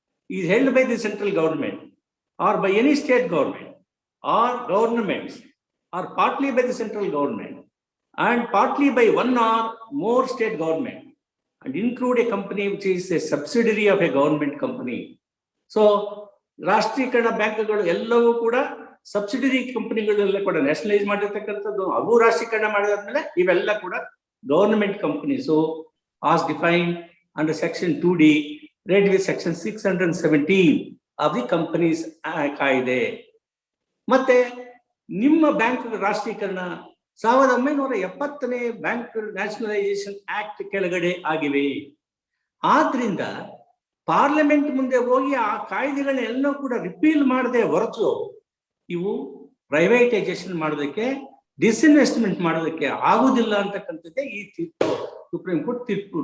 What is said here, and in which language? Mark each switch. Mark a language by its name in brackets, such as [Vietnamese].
[English] is held by the central government or by any state government or governments or partly by the central government and partly by one or more state government and include a company which is a subsidiary of a government company. [Kannada] So ರಾಷ್ಟ್ರೀಕರಣ ಬ್ಯಾಂಕ್ಗಳು ಎಲ್ಲವೂ ಕೂಡ subsidiary ಕಂಪನಿಗಳೆಲ್ಲ ಕೂಡ nationalise ಮಾಡಿರ್ತಕ್ಕಂಥದ್ದು, ಅವು ರಾಷ್ಟ್ರೀಕರಣ ಮಾಡಿದಾದ್ಮೇಲೆ ಇವೆಲ್ಲ ಕೂಡ government companies. [English] So as defined under section 2D read with section 617 of the companies ಕಾಯ್ದೆ. [Kannada] ಮತ್ತೆ ನಿಮ್ಮ ಬ್ಯಾಂಕ್ ರಾಷ್ಟ್ರೀಕರಣ 1970ನೇ ಬ್ಯಾಂಕ್ ನ್ಯಾಷನಲೈಸೇಷನ್ ಆಕ್ಟ್ ಕೆಳಗಡೆ ಆಗಿವೆ. ಆದ್ರಿಂದ ಪಾರ್ಲಿಮೆಂಟ್ ಮುಂದೆ ಹೋಗಿ ಆ ಕಾಯ್ದೆಗಳನ್ನೆಲ್ಲವೂ ಕೂಡ ರಿಪೀಲ್ ಮಾಡದೆ ಹೊರತು ಇವು ಪ್ರೈವೇಟೈಸೇಷನ್ ಮಾಡೋದಕ್ಕೆ, ಡಿಸ್ಇನ್ವೆಸ್ಟ್ಮೆಂಟ್ ಮಾಡೋದಕ್ಕೆ ಆಗುದಿಲ್ಲ ಅಂತಕ್ಕಂಥದ್ದೇ ಈ ತೀರ್ಪು, ಸುಪ್ರೀಂ ಕೋರ್ಟ್ ತೀರ್ಪು.